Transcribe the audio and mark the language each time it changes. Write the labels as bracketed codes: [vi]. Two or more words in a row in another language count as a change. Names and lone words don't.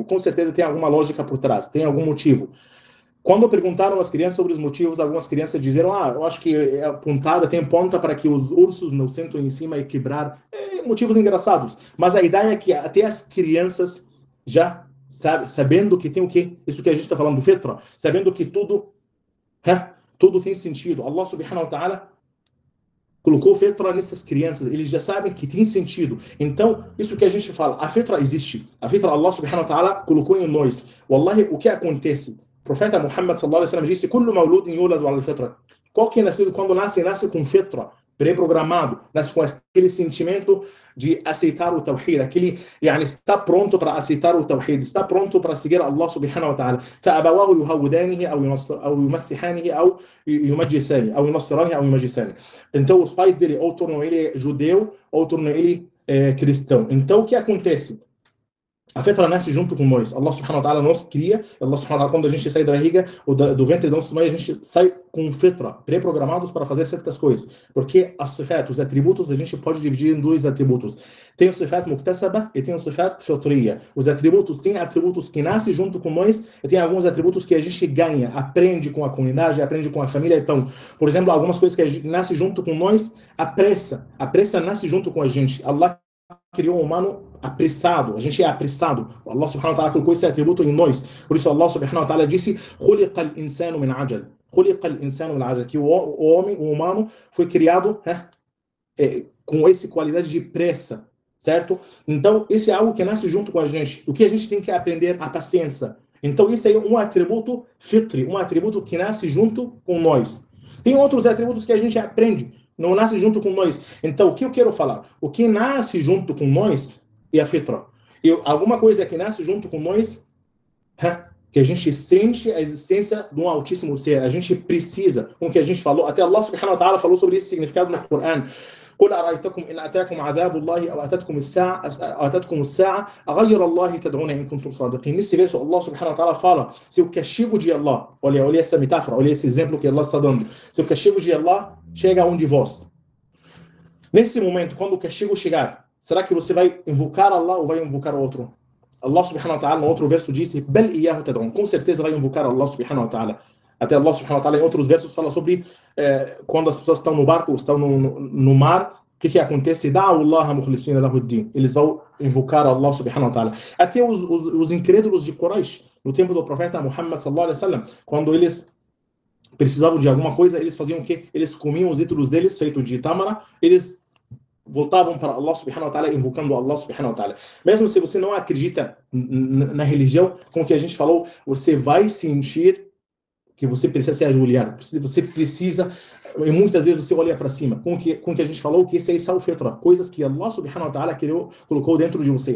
[pt] Com certeza tem alguma lógica por trás, tem algum motivo. Quando perguntaram às crianças sobre os motivos, algumas crianças disseram: eu acho que a pontada tem ponta para que os ursos não sentam em cima e quebrar. Motivos engraçados. Mas a ideia é que até as crianças já sabendo que tem o quê? Isso que a gente está falando, fitra, sabendo que tudo tem sentido. [ar] الله سبحانه وتعالى [pt] colocou fitra nessas crianças, eles já sabem que tem sentido. Então, isso que a gente fala, a fitra existe. A fitra [ar] الله سبحانه وتعالى [pt] colocou em nós. Wallahi, o que acontece? O profeta Muhammad [ar] صلى الله عليه وسلم [pt] disse: [ar] "كل مولود يولد على الفطرة." [pt] Qualquer nascido, quando nasce com fitra, pré-programado, nasce com aquele sentimento de aceitar o tawhid, aquele, está pronto para aceitar o tawhid, está pronto para seguir [ar] الله سبحانه وتعالى. فأبواه يهودانه أو يمسحانه أو يمجسانه أو ينصرانه أو يمجسانه. [pt] Então os pais dele ou tornam ele judeu ou tornam ele cristão. Então o que acontece? A fitra nasce junto com nós. [ar] الله سبحانه وتعالى [pt] nos cria. [ar] الله سبحانه وتعالى, [pt] quando a gente sai da barriga ou do ventre da nossa mãe, a gente sai com fitra, pré-programados para fazer certas coisas. Porque as sifat, os atributos, a gente pode dividir em dois atributos. Tem o [ar] صفات مكتسبة [pt] e tem o [ar] صفات فطرية. [pt] Os atributos, tem atributos que nascem junto com nós e tem alguns atributos que a gente ganha, aprende com a comunidade, aprende com a família. Então, por exemplo, algumas coisas que nascem junto com nós, a pressa nasce junto com a gente. Allah criou o humano apressado, a gente é apressado. [ar] الله سبحانه وتعالى [pt] colocou esse atributo em nós. Por isso [ar] الله سبحانه وتعالى [pt] disse: [ar] "خلق الإنسان من عجل." خلق الإنسان من عجل, [pt] que o homem, o humano, foi criado com essa qualidade de pressa, certo? Então, esse é algo que nasce junto com a gente. O que a gente tem que aprender? A paciência. Então, esse é um atributo fitri, um atributo que nasce junto com nós. Tem outros atributos que a gente aprende, não nasce junto com nós. Então, o que eu quero falar? O que nasce junto com nós é a fitra. E alguma coisa que nasce junto com nós, que a gente sente a existência de um altíssimo ser. A gente precisa, com o que a gente falou. Até [ar] الله سبحانه وتعالى [pt] falou sobre esse significado no Coran. [ar] قل أرأيتكم إن أتاكم عذاب الله أو أتتكم الساعة أغير الله تدعون إن كنتم صادقين. [pt] Nesse verso, [ar] الله سبحانه وتعالى [pt] fala: se o castigo de Allah, olha essa metáfora, olha esse exemplo que Allah está dando. Se o castigo de Allah chega a um de vós, nesse momento, quando o castigo chegar, será que você vai invocar Allah ou vai invocar outro? [ar] الله سبحانه وتعالى, [pt] no outro verso, disse: [ar] بل إياه تدعون. [pt] Com certeza vai invocar [ar] الله سبحانه وتعالى. [pt] Até [ar] الله سبحانه وتعالى, [pt] em outros versos, fala sobre quando as pessoas estão no barco, estão no mar, o que acontece? [ar] دعوا الله مخلصين له الدين. [pt] Eles vão invocar [ar] الله سبحانه وتعالى. [pt] Até os incrédulos de Quraysh, no tempo do profeta Muhammad [ar] صلى الله عليه وسلم, [pt] quando eles precisavam de alguma coisa, eles faziam o quê? Eles comiam os ídolos deles, feitos de tâmara, eles voltavam para [ar] الله سبحانه وتعالى, [pt] invocando [ar] الله سبحانه وتعالى. [pt] Mesmo se você não acredita na religião, com o que a gente falou, você vai sentir que você precisa se ajoelhar, você precisa, e muitas vezes você olha para cima, com o que a gente falou, que isso aí são fitra, coisas que [ar] الله سبحانه وتعالى [pt] colocou dentro de você.